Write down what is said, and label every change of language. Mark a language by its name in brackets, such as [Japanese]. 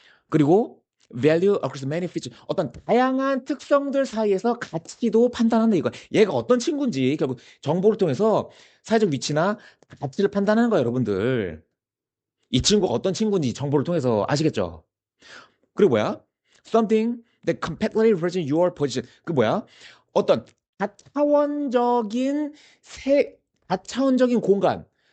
[Korean] 그리고 [English] value across many features [Korean] 어떤 다양한 특성들 사이에서 가치도 판단한다 이거. 얘가 어떤 친구인지 결국 정보를 통해서 사회적 위치나 가치를 판단하는 거예요, 여러분들. 이 친구가 어떤 친구인지 정보를 통해서 아시겠죠? 그리고 뭐야? [English] Something that completely represents your position. [Korean] 그 뭐야? 어떤 다차원적인 다차원적인 공간.